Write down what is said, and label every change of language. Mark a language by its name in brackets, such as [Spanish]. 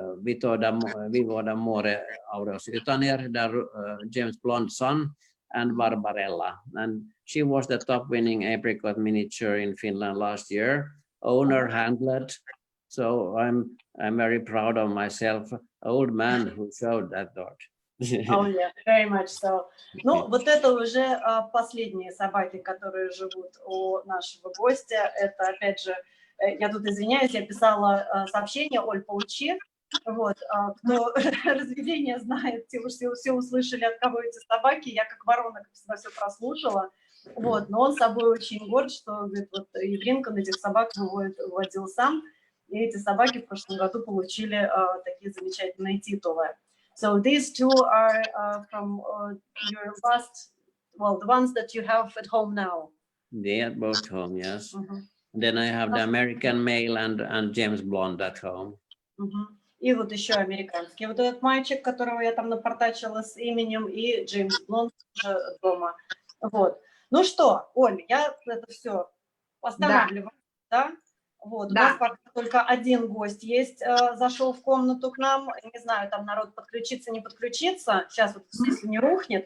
[English] Vivo d'Amore Aureus Ytaner, James Blond's son, and Barbarella. And she was the top winning apricot miniature in Finland last year, owner handled. So I'm very proud of myself, old man who showed that dog. Oh yeah, very much so. [Russian] Ну, вот это уже последние собаки, которые живут у нашего гостя. Это, опять же, я тут извиняюсь, я писала сообщение, Оль, получи. Вот, кто разведение знает, те все услышали, от кого эти собаки. Я как ворона всегда все прослушала. Вот, но он собой очень горд, что, говорит, вот Евринка на этих собак выводил сам. И эти собаки в прошлом году получили такие замечательные титулы. [English] So these two are from your last, well, the ones that you have at home now. They are both home, yes. Then I have the American male and James Blond at home. [Russian] И вот еще американский. Вот этот мальчик, которого я там напортачила с именем, и Джеймс Блонд тоже дома. Вот. Ну что, Оль, я это все останавливаю, да? Вот, Да. у нас пока только один гость есть, зашел в комнату к нам, не знаю, там народ подключится, не подключится, сейчас вот если не рухнет.